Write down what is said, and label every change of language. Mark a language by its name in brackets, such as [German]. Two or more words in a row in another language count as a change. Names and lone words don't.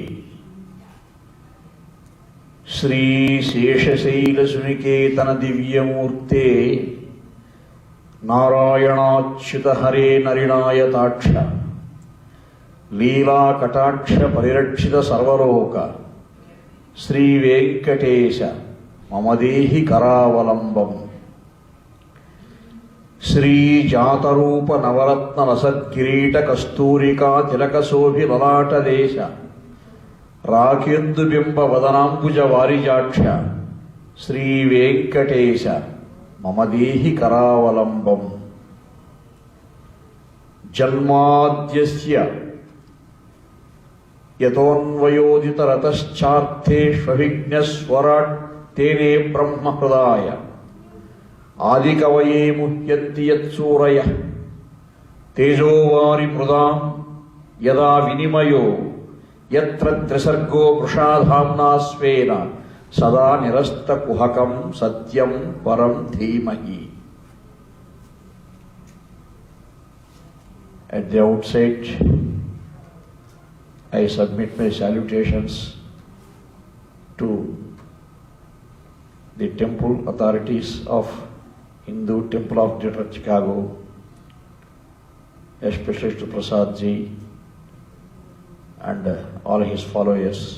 [Sanskrit] श्रीशेषशैलसुनिकेतनदिव्यमूर्ते नारायणाच्युत हरे नरिनायताक्ष लीलाकटाक्ष परिरक्षित सर्वलोक श्री वेंकटेश मम देहि करावलंबम। श्री जातरूप नवरत्न रसत्किरीट कस्तूरिका तिलक शोभि ललाट देश రాకేందు బింబ వదనాంబుజ వారిజాక్ష శ్రీ వెంకటేశ మమదేహి కరావలంబం జన్మాద్యస్య యతోన్వయోదితరతశ్చార్థేష్వభిజ్ఞస్వరాట్ తేనే బ్రహ్మహృదాయ ఆదికవయే ముహ్యంతి యత్సూరయః తేజోవారి మృదాం యదా వినిమయో యత్ర త్రిసర్గో వృషాధామ్నా స్వేన సదా నిరస్తకుహకం సత్యం పరం ధీమహి. [English] At the outset, I submit my salutations to the temple authorities of Hindu Temple of Greater Chicago, especially to Prasad ji and all his followers.